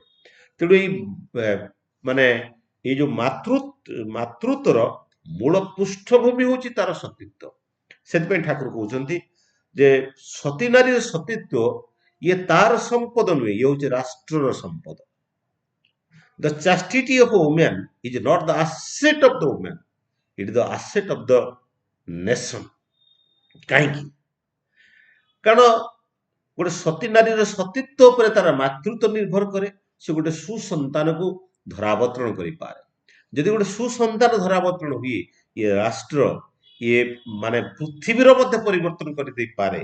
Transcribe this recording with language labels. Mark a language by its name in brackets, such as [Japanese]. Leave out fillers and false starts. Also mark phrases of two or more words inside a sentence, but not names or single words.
[Odia] ତେଣୁ ଏଇ ମାନେ ଏଇ ଯୋଉ ମାତୃତ୍ୱର ମୂଳ ପୃଷ୍ଠଭୂମି ହଉଛି ତାର ସତୀତ୍ୱ। ସେଥିପାଇଁ ଠାକୁର କହୁଛନ୍ତି ଯେ ସତୀ ନାରୀର ସତୀତ୍ୱ ଇଏ ତାର ସମ୍ପଦ ନୁହେଁ, ଇଏ ହଉଛି ରାଷ୍ଟ୍ରର ସମ୍ପଦ। [English] The chastity of a woman is not the asset of the woman, it is the asset of the nation. [Odia] କାହିଁକି? କାରଣ ଗୋଟେ ସତୀ ନାରୀର ସତୀତ୍ୱ ଉପରେ ତାର ମାତୃତ୍ୱ ନିର୍ଭର କରେ। ସେ ଗୋଟେ ସୁସନ୍ତାନକୁ ଧରାବତରଣ କରିପାରେ। ଯଦି ଗୋଟେ ସୁସନ୍ତାନ ଧରାବତରଣ ହୁଏ ଇଏ ରାଷ୍ଟ୍ର ଇଏ ମାନେ ପୃଥିବୀର ମଧ୍ୟ ପରିବର୍ତ୍ତନ କରିଦେଇପାରେ।